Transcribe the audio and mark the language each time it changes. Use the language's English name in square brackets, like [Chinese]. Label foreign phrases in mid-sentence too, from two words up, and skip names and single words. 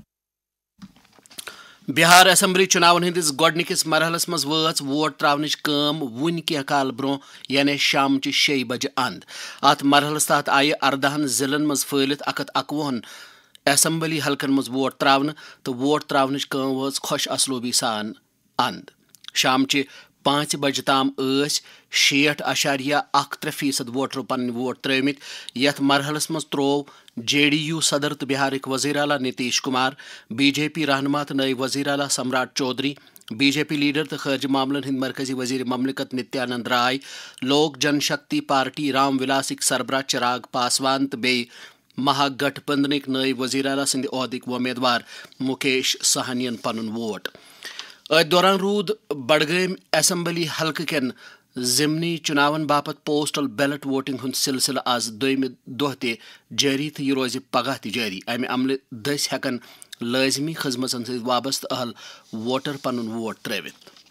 [Kashmiri] بہار اسمبلی چناون ہندس گوڑنکس مرحلس مز وٲژ ووٹ تراونچ کٲم ون کینٛہہ کال برو یعنی شام 6 بجے اند ات مرحلس تحت آیہ 14 ضلعن مز پھٔہلِتھ 121 اسمبلی حلقن مز ووٹ تراونہ تو ووٹ تراونچ کٲم وٲژ خۄش اسلوبی سان اند شام 5 بجے تام 60.13% ووٹرو پن ووٹ ترٲومٕتۍ یتھ مرحلس مز تروو JDU صدر تو بہارک وزیر اعلیٰ نتیش کمار BJP رہنما تو نائب وزیر اعلیٰ سمراٹ چودھری BJP لیڈر تو خارجہ معاملن ہند مرکزی وزیر مملکت نتیانند رائے لوک جن شکتی پارٹی رام ولاسک سربراہ چراغ پاسوان تو بیٚیہِ مہا گٹھ بندھنک نائب وزیر اعلیٰ سند عہدک امیدوار مکیش سہانین پنن ووٹ ات دوران رود بڈگام اسمبلی حلقہ کین ضمنی چناون باپت [English] postal ballot voting [Kashmiri] ہند سلسلہ آز دویمہ دۄہ تہ جاری تو یہ روز پگہ تہ جاری امہ عملہ دٔسۍ ہیکن لٲزمی خدمتن سۭتۍ وابستہ اہل ووٹر پنن ووٹ ترٲوِتھ